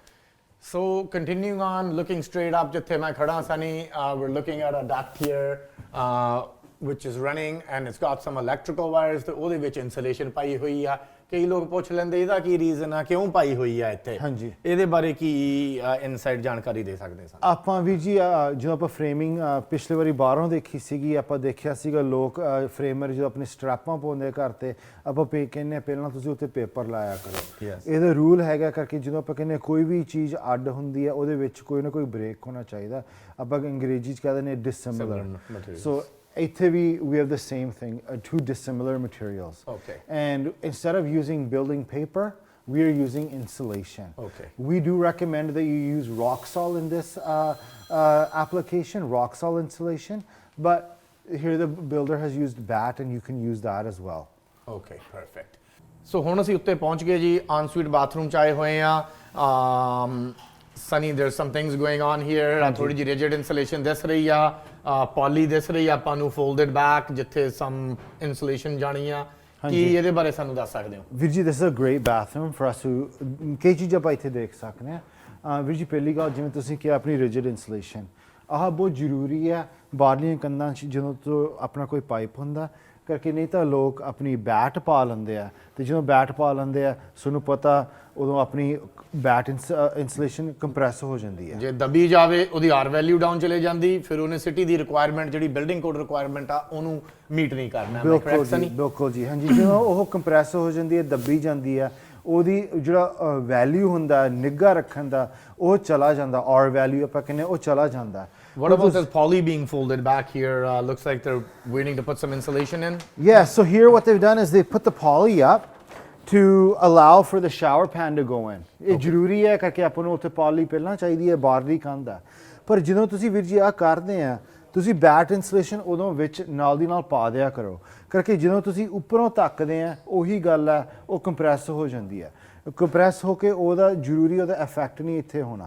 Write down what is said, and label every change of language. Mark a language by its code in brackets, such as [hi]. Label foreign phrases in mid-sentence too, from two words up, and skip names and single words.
[en] So continuing on, looking straight up, [pa] ਜਿੱਥੇ ਮੈਂ ਖੜਾ ਸਾਨੀ, [en] we're looking at a duct here, which is running and it's got some electrical wires [pa] ਤੇ ਉਹਦੇ ਵਿੱਚ insulation ਪਾਈ ਹੋਈ ਆ ਕਈ ਲੋਕ ਪੁੱਛ ਲੈਂਦੇ ਇਹਦਾ ਕੀ ਰੀਜ਼ਨ ਆ ਕਿਉਂ ਪਾਈ ਹੋਈ ਆ ਇੱਥੇ ਹਾਂਜੀ ਇਹਦੇ ਬਾਰੇ ਕੀ ਇਨਸਾਈਟ ਜਾਣਕਾਰੀ ਦੇ ਸਕਦੇ ਸਨ ਆਪਾਂ ਵੀ ਜੀ ਜਦੋਂ ਆਪਾਂ ਫਰੇਮਿੰਗ ਪਿਛਲੇ ਵਾਰੀ ਬਾਹਰੋਂ ਦੇਖੀ ਸੀਗੀ ਆਪਾਂ ਦੇਖਿਆ ਸੀਗਾ ਲੋਕ ਫਰੇਮਰ ਜਦੋਂ ਆਪਣੇ ਸਟ੍ਰੈਪਾਂ ਪਾਉਂਦੇ ਘਰ ਤੇ ਆਪਾਂ ਕਹਿੰਦੇ ਪਹਿਲਾਂ ਤੁਸੀਂ ਉੱਤੇ ਪੇਪਰ ਲਾਇਆ ਕਰੋ ਇਹਦਾ ਰੂਲ ਹੈਗਾ ਕਰਕੇ ਜਦੋਂ ਆਪਾਂ ਕਹਿੰਦੇ ਕੋਈ ਵੀ ਚੀਜ਼ ਅੱਡ ਹੁੰਦੀ ਹੈ ਉਹਦੇ ਵਿੱਚ ਕੋਈ ਨਾ ਕੋਈ ਬ੍ਰੇਕ ਹੋਣਾ ਚਾਹੀਦਾ ਆਪਾਂ ਅੰਗਰੇਜ਼ੀ 'ਚ ਕਹਿੰਦੇ ਨੇ ਡਿਸਸਿਮਿਲਰ ਸੋ ਇੱਥੇ ਵੀ [en] we have the same thing, two dissimilar materials. Okay. And instead of using building paper, we are using insulation. Okay. We do recommend that you use Roxol in this application, Roxol insulation, but here the builder has used BAT and you can use that as well. Okay, perfect. So [pa] ਹੁਣ ਅਸੀਂ ਉੱਤੇ ਪਹੁੰਚ ਗਏ ਜੀ [en] en-suite bathroom [pa] 'ਚ ਆਏ ਹੋਏ ਆ [en] Sunny, there's some things going on here. [pa] ਥੋੜੀ ਜਿਹੀ [en] rigid insulation [pa] ਦਿਸ ਰਹੀ ਆ poly ਦਿਸ ਰਹੀ ਆ ਆਪਾਂ ਨੂੰ [en] folded back [pa] ਜਿੱਥੇ [en] some insulation [pa] ਜਾਣੀ ਆ ਕੀ ਇਹਦੇ ਬਾਰੇ ਸਾਨੂੰ ਦੱਸ ਸਕਦੇ ਹੋ ਵੀਰ ਜੀ [en] this is a great bathroom for us to [pa] ਕਈ ਚੀਜ਼ਾਂ ਆਪਾਂ ਇੱਥੇ ਦੇਖ ਸਕਦੇ ਹਾਂ ਵੀਰ ਜੀ ਪਹਿਲੀ ਗੱਲ ਜਿਵੇਂ ਤੁਸੀਂ ਕਿਹਾ ਆਪਣੀ [en] rigid insulation [pa] ਆਹ ਬਹੁਤ ਜ਼ਰੂਰੀ ਹੈ ਬਾਹਰਲੀਆਂ ਕੰਧਾਂ 'ਚ ਜਦੋਂ ਤੋਂ ਆਪਣਾ ਕੋਈ ਪਾਈਪ ਹੁੰਦਾ ਕਰਕੇ ਨਹੀਂ ਤਾਂ ਲੋਕ ਆਪਣੀ ਬੈਟ ਪਾ ਲੈਂਦੇ ਆ ਤੇ ਜਦੋਂ ਬੈਟ ਪਾ ਲੈਂਦੇ ਆ ਤੁਹਾਨੂੰ ਪਤਾ ਉਦੋਂ ਆਪਣੀ [en] batt insulation [pa] ਕੰਪਰੈਸ ਹੋ ਜਾਂਦੀ ਹੈ ਜੇ ਦਬੀ ਜਾਵੇ ਉਹਦੀ [en] R value [pa] ਡਾਊਨ ਚਲੇ ਜਾਂਦੀ ਫਿਰ ਉਹਨੇ ਸਿਟੀ ਦੀ ਰਿਕੁਆਇਰਮੈਂਟ ਜਿਹੜੀ [en] building code requirement [pa] ਆ ਉਹਨੂੰ ਮੀਟ ਨਹੀਂ ਕਰਨਾ ਬਿਲਕੁਲ ਜੀ ਹਾਂਜੀ ਜਦੋਂ ਉਹ ਕੰਪਰੈਸ ਹੋ ਜਾਂਦੀ ਹੈ ਦੱਬੀ ਜਾਂਦੀ ਹੈ ਉਹਦੀ ਜਿਹੜਾ ਵੈਲਿਊ ਹੁੰਦਾ ਨਿੱਘਾ ਰੱਖਣ ਦਾ ਉਹ ਚਲਾ ਜਾਂਦਾ [en] R value [pa] ਆਪਾਂ ਕਹਿੰਦੇ ਉਹ ਚਲਾ ਜਾਂਦਾ [en] What about this poly being folded back here? Looks like they're waiting to put some insulation in. Yeah, so here what they've done is they put the poly up to allow for the shower pan to go in. [pa] ਇਹ ਜ਼ਰੂਰੀ ਹੈ ਕਰਕੇ ਆਪਾਂ ਨੂੰ ਉੱਥੇ poly ਪਹਿਲਾਂ ਚਾਹੀਦੀ ਹੈ ਬਾਹਰਲੀ ਕੰਧ ਆ ਪਰ ਜਦੋਂ ਤੁਸੀਂ ਵੀਰ ਜੀ ਆ ਕਰਦੇ ਆ ਤੁਸੀਂ [en] batt insulation [pa] ਉਦੋਂ ਵਿੱਚ ਨਾਲ ਦੀ ਨਾਲ ਪਾ ਦਿਆ ਕਰੋ ਕਰਕੇ ਜਦੋਂ ਤੁਸੀਂ ਉੱਪਰੋਂ ਤੱਕਦੇ ਆ ਉਹੀ ਗੱਲ ਹੈ ਉਹ ਕੰਪਰੈਸ ਹੋ ਜਾਂਦੀ ਹੈ ਕੰਪਰੈਸ ਹੋ ਕੇ ਉਹਦਾ ਜ਼ਰੂਰੀ ਉਹਦਾ ਇਫੈਕਟ ਨਹੀਂ ਇੱਥੇ ਹੋਣਾ